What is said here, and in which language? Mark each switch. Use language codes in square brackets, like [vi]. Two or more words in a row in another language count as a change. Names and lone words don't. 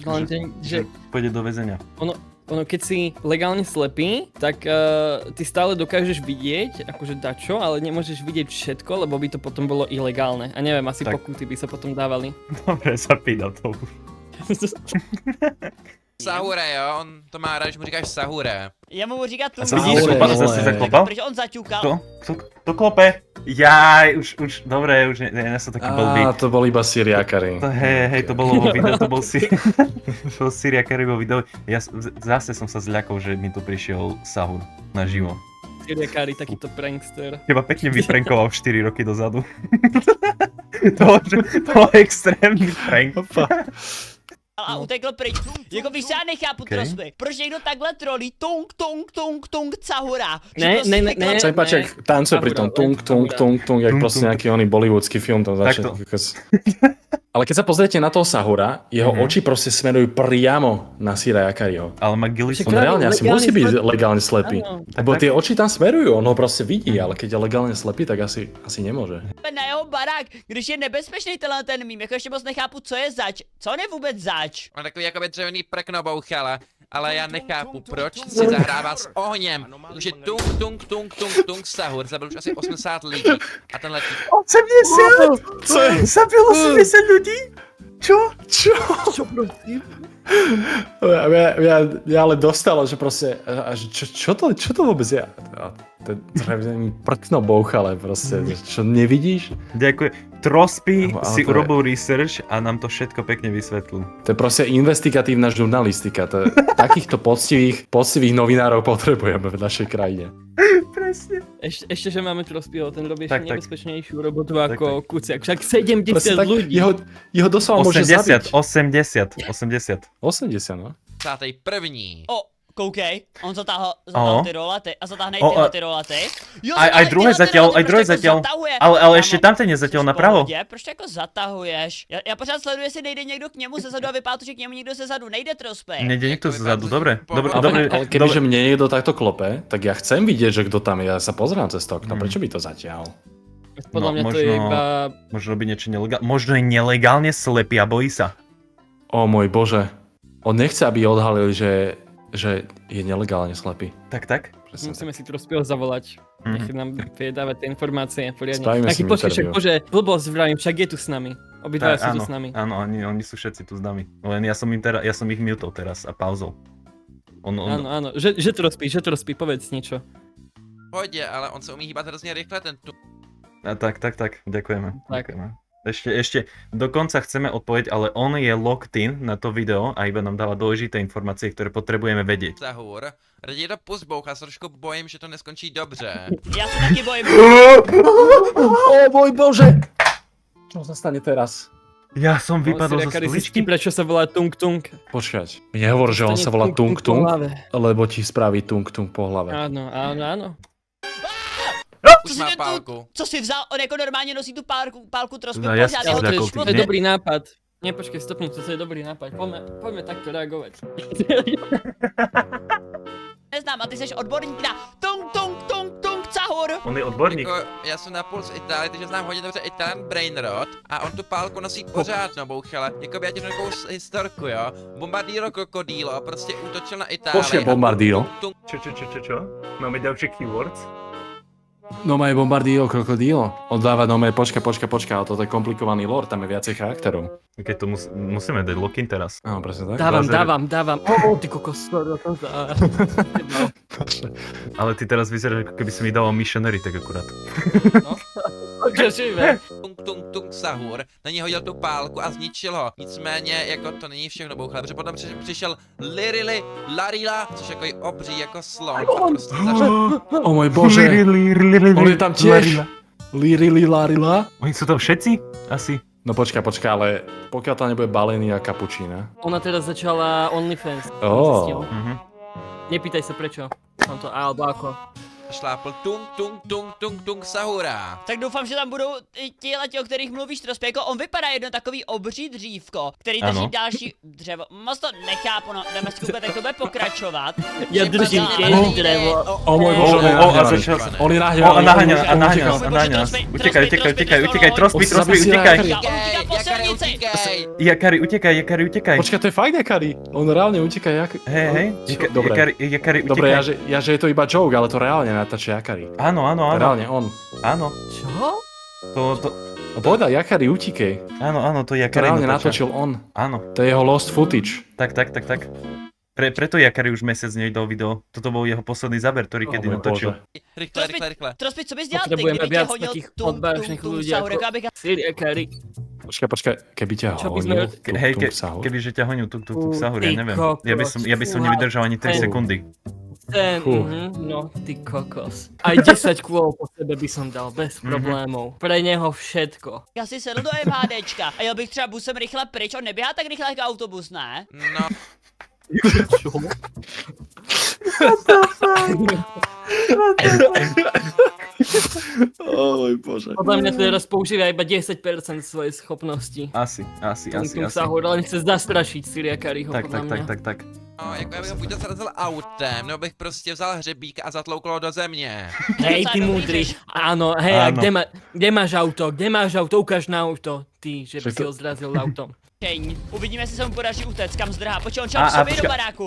[sk] len že pôjde do väzenia. ono, keď si legálne slepý, tak ty stále dokážeš vidieť, akože dačo, ale nemôžeš vidieť všetko, lebo by to potom bolo ilegálne. A neviem, asi Tak. pokuty by sa potom dávali. Dobre, zapínam to. Sahure, [cs] jo, on to má rád, když mu říkáš Sahure. Já mu budu říkat A tung. co vidíš, Sahur, kopal, vole. zase zaklopal? Protože on zaťukal. To klope. [sk] Jaj, už, dobre, už nie som taký blbý. Á, to bol iba Siri Akari. Hej, to bolo vo videu, to bol Syriakari vo videu. Ja zase som sa zľakol, že mi tu prišiel Sahur naživo. Syriakári, takýto prankster. Teba pekne vyprankoval 4 roky dozadu. to bol extrémny prank. [cs] A utekl pryč. Jako víš, já nechápu Okay. Trospy. Proč někdo takhle trolí tung Sahura? Že Ne, prostě ne, takhle- ne. [sk] Sa mi páči, jak tancuje pri tom tung, jak Tung, proste tung. nejaký oný bollywoodský film tam začne. Ale keď sa pozriete na toho Sahura, jeho oči proste smerujú priamo na Sira Akariho. Ale má Gillis. On reálne asi legálne musí byť slepý. legálne slepý. Áno. Lebo tie oči tam smerujú, on ho proste vidí, ale keď je legálne slepý, tak asi nemôže. [cs] na jeho barák, když je nebezpečný tenhle ten mím, jako ještě moc nechápu, co je zač. Co on je vůbec zač? On takový jakoby dřevěný prkno bouchala. Ale já nechápu, proč si zahrává s ohněm. Protože tung Sahur zabil už asi 80 lidí. A tenhle typ 80? Co je? [sk] Zabil 80 ľudí? Čo? Čo prosím? Ja ale dostalo, že proste, čo to vôbec je? A ten zrejme prkno bouchale proste, čo nevidíš? Ďakujem. Trospy Ale si to je- urobil research a nám to všetko pekne vysvetlil. To je proste investigatívna žurnalistika. Takýchto poctivých novinárov potrebujeme v našej krajine. Presne. Ešte, že máme Trospyho, ten robí Tak, ešte tak. nebezpečnejšiu robotu Tak, ako Kuciak. Však 70 Proste tak, ľudí. jeho doslova môže 80, zabiť. 80. 80, no. 51. [cs] O, koukej, on zatáhl Aho. ty rolety a zatáhne O, tyhle a- ty rolety. Jo, [sk] Aj [cs] zatáhne [sk] druhé [cs] tyhle ty [sk] zatiaľ, [cs] rolety, [sk] aj [cs] proč [sk] druhé [cs] jako [sk] zatiaľ. [cs] zatahuje? [sk] Ale [cs] Kámo, [sk] ešte tam ten je zatiaľ [cs] jsi v [sk] napravo. [cs] pohodě? Proč to jako zatahuješ? Já pořád sleduji, jestli nejde někdo k němu zezadu a vypadá to, že k němu někdo zezadu nejde Trospy. [sk] Nejde nikto zezadu, dobre. Dobre, Ale, dobre. ale kebyže mne niekto takto klope, tak ja chcem vidieť, že kto tam je. Ja sa pozerám cez to okno. Prečo by to zatiaľ? Podľa No, mňa to je možno- iba... Možno robí niečo nelegálne. Možno je nelegálne slepý a bojí sa. O môj bože. On nechce, aby odhalil, že je nelegálne slepý. Tak. Presne tak. Musíme si Trospyho zavolať. Nech nám vie dávať tie informácie poriadne. Spravíme Taký si mu počkej, však interview. bože, blbosť vravím, však je tu s nami. Obidvaja sú tu s nami. Áno, oni sú všetci tu s nami. Len ja som ich mutol teraz a pauzol. Áno, že Trospy, povedz niečo. [cs] Pohodě, ale on se umí hýbat hrozně rychle, ten tu. [sk] Tak, ďakujeme. Tak. Ďakujeme. Ešte dokonca chceme odpoveď, ale on je [en] locked in [sk] na to video a iba nám dáva dôležité informácie, ktoré potrebujeme vedieť. Sahur. [cs] Raději to pust boucha, se trošku bojím, že to neskončí dobře. Já se taky bojím. [sk] O môj bože! Čo sa stane teraz? Ja som vypadol zo Syriakari stoličky. prečo sa volá Tung Tung. Počkať, mi nehovor, že on sa volá Tung Tung, po hlave. lebo ti spraví Tung Tung po hlave. Áno. Už si má tu- pálku. [cs] Co si vzal? On jako normálně nosí tu pálku trošku [sk] No, ja [cs] pořád. [sk] si [cs] Já ho [sk] teda to [cs] koupím. To je Ne. dobrý nápad. [sk] Nie, počkej, stopni, to je dobrý nápad. Poďme takto reagovať. [cs] neznám a ty jsi odborník na tung cahur. [sk] On je odborník. [cs] Jako, já jsem napůl z Itálie, takže znám hodně dobře Italian Brainrot a on tu pálku nosí pořád, no bouchele. Jakoby já ti řeknu takovou historku, jo. Bombardiro Krokodilo prostě útočil na Itálii. Počkej, a Bombardiro? [sk] Čo? Máme ďalšie keywords? No má je Bombardiro krokodílo. On dáva počka, ale toto je komplikovaný lore, tam je viacej charakterov. Keď to musíme dať lock-in teraz. Áno, presne tak. Dávam. Ty kokos, Ale ty teraz vyzeráš, ako keby si mi dával missionary, tak akurát. [cs] tung sahur, na něj hodil tu pálku a zničil ho. Nicméně, jako to není všechno bouchle, protože potom přišel Lirili Larila, což jako je obří jako slon. A prostě začal... [sk] O môj bože, on je tam tiež. Lirili Larila. Oni sú tam všetci? Asi. No počkaj, ale pokiaľ tam nebude balený a kapučína. Ona teraz začala OnlyFans. Ó. Zistil. Mhm. Nepýtaj sa prečo. Som to alebo ako. [cs] Šlápl tung sahura. Tak doufám, že tam budou i ti, o kterých mluvíš, Trospěko. On vypadá jedno takový obří dřívko, který drží Ano. další dřevo. Moc to nechápu, no, jdeme zkusit, jak to bude pokračovat. [sk] Ja držím tiež drevo. O môj bože, a nahnevaný. začal sa. On je O, a nahnevaný. naháňa nás. Utekaj. [cs] Utíká po silnici. [sk] Jakari, utekaj. Počkaj, to je fakt Jakari. On reálne uteká jak... Hej. Dobre. Jakari, Dobre, utekaj. ja že je to iba joke, ale to reálne natáča Jakari. Áno. Reálne on. Áno. Čo? To, A povedal Jakari, utíkej. áno, to To Jakari reálne natáča. natočil on. Áno, To je jeho lost footage. tak. Preto Jakari už mesiac nedal video. Toto bol jeho posledný záber, ktorý kedy O môj natočil. Bože. [cs] Rychle. Trospěk, co bys dělal ty, [sk] Potrebujeme [cs] kdyby tě [sk] viac [cs] hodil [sk] takých [cs] tung [sk] odvážnych ľudí [cs] sahur, [sk] ako [cs] jako abych... [sk] Syriakari. Počkaj, keby ťa Čo by sme- honil Hej, sahur. kebyže ťa honil tuk sahur, ja Ty neviem. kokos. Ja by som nevydržal ani 3 Fú. sekundy. Fú. No, ty kokos. Aj 10 kôl po sebe by som dal, bez problémov. Pre neho všetko. [cs] Já si sedl do MHDčka a jel bych třeba busem rychle pryč, on neběhá tak rychle jako autobus, ne? No, [sk] Čo? O môj bože. Podľa mňa teraz používa iba 10% svojej schopnosti. Asi. Tung Sahur, ale chce zastrašiť Syriakariho, podľa mňa. Tak. [cs] no, jako já bych ho buď zarazil autem, nebo bych prostě vzal hřebík a zatloukl ho do země. [sk] Hej, [cs] Docela [sk] ty [cs] dobrý [sk] múdry. [cs] řeš. [sk] Áno, hej, a Áno. kde máš auto? Kde máš auto? Ukáž na auto. Ty, že by Však si to- ho zrazil autom. [cs] Uvidíme, jestli se mu podaří utéct, kam zdrhá. Počkej, on šel [sk] A [cs] k sobě do [sk] počkaj. [cs] baráku.